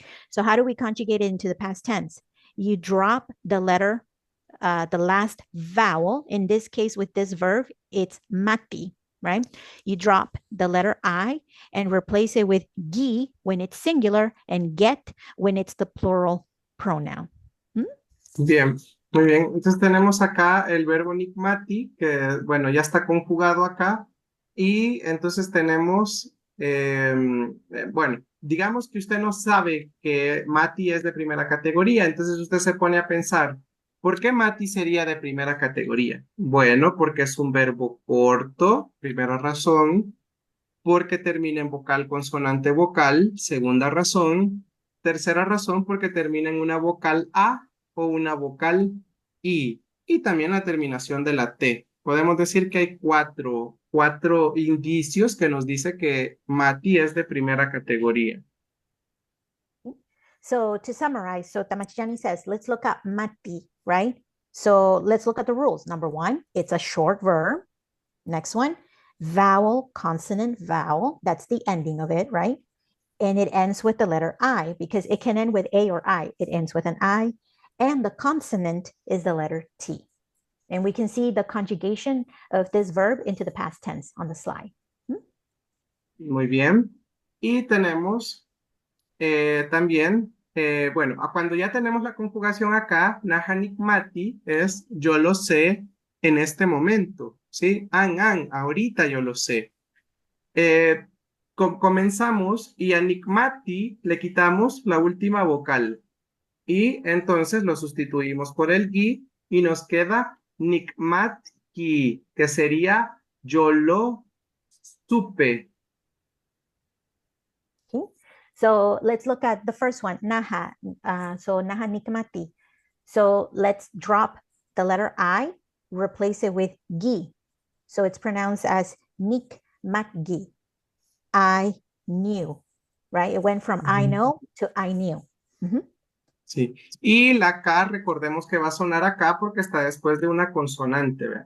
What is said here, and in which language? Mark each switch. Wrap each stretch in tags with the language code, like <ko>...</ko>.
<en>So how do we conjugate it into the past tense? You drop the letter, the last vowel. In this case, with this verb, it's mati, right? You drop the letter I and replace it with gi when it's singular and get when it's the plural pronoun.</en> <es>Bien, muy bien. Entonces tenemos acá el verbo nikmati, que bueno, ya está conjugado acá. Y entonces tenemos, bueno, digamos que usted no sabe que Mati es de primera categoría, entonces usted se pone a pensar, ¿por qué Mati sería de primera categoría? Bueno, porque es un verbo corto, primera razón, porque termina en vocal, consonante, vocal, segunda razón, tercera razón, porque termina en una vocal A o una vocal I, y también la terminación de la T. Podemos decir que hay cuatro indicios que nos dice que Mati es de primera categoría.</es> <en>So to summarize, so Tamachani says, let's look at mati, right? So let's look at the rules. Number one, it's a short verb. Next one, vowel, consonant, vowel. That's the ending of it, right? And it ends with the letter I because it can end with A or I. It ends with an I. And the consonant is the letter T. And we can see the conjugation of this verb into the past tense on the slide.</en> <es>Muy bien. Y tenemos también, bueno, cuando ya tenemos la conjugación acá, nahanikmati es yo lo sé en este momento, ¿sí? Ahorita yo lo sé. Comenzamos y a nikmati le quitamos la última vocal y entonces lo sustituimos por el gi y nos queda nikmatki, que sería yo lo supe.</es> <en>Okay. So let's look at the first one, naha. So naha nikmati. So let's drop the letter I, replace it with gi. So it's pronounced as nikmatgi. I knew, right? It went from I know to I knew.</en> <es>Sí. Y la K, recordemos que va a sonar acá porque está después de una consonante, ¿verdad?</es>